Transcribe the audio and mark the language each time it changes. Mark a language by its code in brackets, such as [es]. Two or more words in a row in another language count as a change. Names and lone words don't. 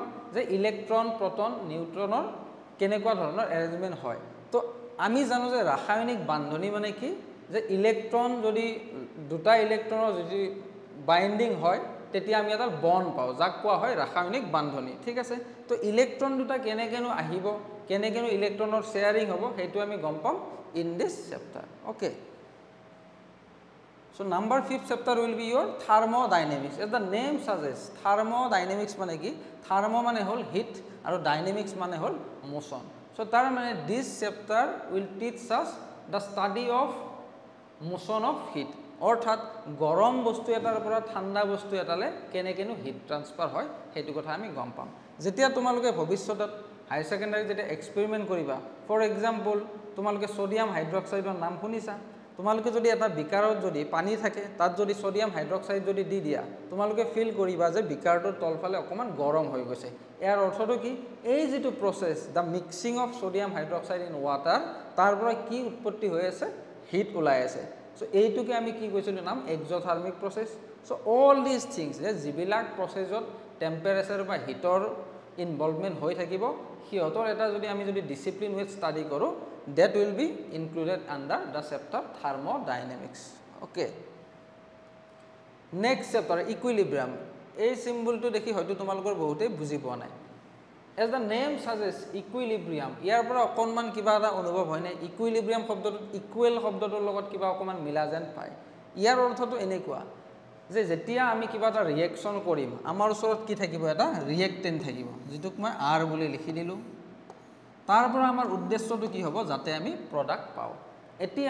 [as] যে ইলেক্ট্ৰন প্ৰটন নিউট্ৰনৰ কেনেকুৱা ধৰণৰ এৰেঞ্জমেণ্ট হয় তো আমি জানো যে ৰাসায়নিক বান্ধনী মানে কি যে ইলেক্ট্ৰন যদি দুটা ইলেক্ট্ৰনৰ যদি বাইন্ডিং হয় তেতিয়া আমি এটা বন্ড পাও যাক কোৱা হয় ৰাসায়নিক বান্ধনী ঠিক আছে তো ইলেক্ট্ৰন দুটা কেনেকেনো আহিব কেনেকেনো ইলেক্ট্ৰনৰ শেয়াৰিং হ'ব সেইটো আমি গম পাম [en] in this chapter okay So number 5th chapter will be your thermodynamics. As the name suggests, thermodynamics [as] মানে কি? [en] Thermo [as] মানে হল [en] heat আৰু dynamics [as] মানে হল [en] motion. So [as] তাৰ মানে [en] this chapter will teach us the study of motion of heat. [as] অৰ্থাৎ গৰম বস্তু এটাৰ পৰা ঠাণ্ডা বস্তু এটালে কেনেকেনো [en] heat transfer [as] হয় সেইটো কথা আমি গম পাম যেতিয়া তোমালোকে ভৱিষ্যতত [en] high secondary [as] যেতিয়া এক্সপেৰিমেন্ট কৰিবা [en] for example [as] তোমালোকে সোডিয়াম হাইড্ৰক্সাইডৰ নাম শুনিছা তোমালোকে যদি এটা বিকাৰত যদি পানী থাকে তাত যদি [en] sodium hydroxide [as] যদি দি দিয়া তোমালোকে ফিল কৰিবা যে বিকাৰটোৰ তলফালে অকমান গৰম হৈ গৈছে ইয়াৰ অৰ্থটো কি এই যেটো [en] process the mixing of sodium hydroxide in water [as] তাৰ পৰা কি উৎপত্তি হৈ আছে হিট ওলাই আছে সো এইটোকে আমি কি কৈছিলো নাম [en] exothermic process so all this things [as] যে জিবিলাক প্ৰসেসত টেম্পাৰেচাৰ বা হিটৰ ইনভলভমেন্ট হৈ থাকিব হিয়তৰ এটা যদি আমি যদি ডিসিপ্লিন উইথ স্টাডি কৰো [en] that will be included under the chapter thermodynamics okay next chapter equilibrium [as] এই সিম্বলটো দেখি হয়তো তোমালোকৰ বহুতে বুজি পোৱা নাই [en] as the name suggests equilibrium [as] ইয়াৰ পৰা অকনমান কিবা এটা অনুভৱ হয় নাই equilibrium শব্দটো ইকুৱেল শব্দটোৰ লগত কিবা অকমান মিলা যেন পায় ইয়াৰ অৰ্থটো এনেকুৱা যে যেতিয়া আমি কিবা এটা ৰিএকচন কৰিম আমাৰ ওচৰত কি থাকিব এটা ৰিএক্টেন্ট থাকিব যেটোক মই R বুলি লিখি দিলো তাৰ পৰা আমাৰ উদ্দেশ্যটো কি হ'ব যাতে আমি প্ৰডাক্ট পাও এতিয়া